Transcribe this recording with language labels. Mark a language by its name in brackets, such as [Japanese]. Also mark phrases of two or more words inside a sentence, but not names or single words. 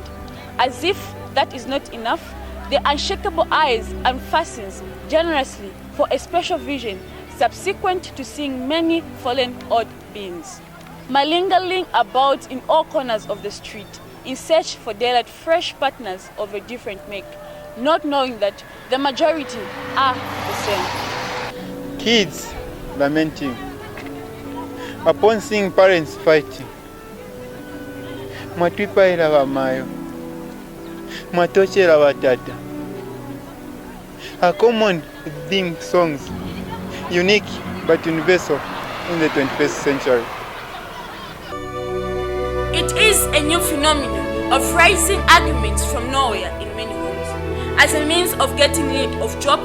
[English] As if that is not enough, the unshakable eyes unfastens generously for a special vision subsequent to seeing many fallen odd beings, malingering about in all corners of the street in search for daylight fresh partners of a different make, not knowing that the majority are the same. Kids lamenting upon seeing parents fighting. [Bemba] Mwatwipaira bamayo, mwatochera batata. [English] A common theme songs, unique but universal in the 21st century. It is a new phenomenon of rising arguments from nowhere in many homes as a means of getting rid of job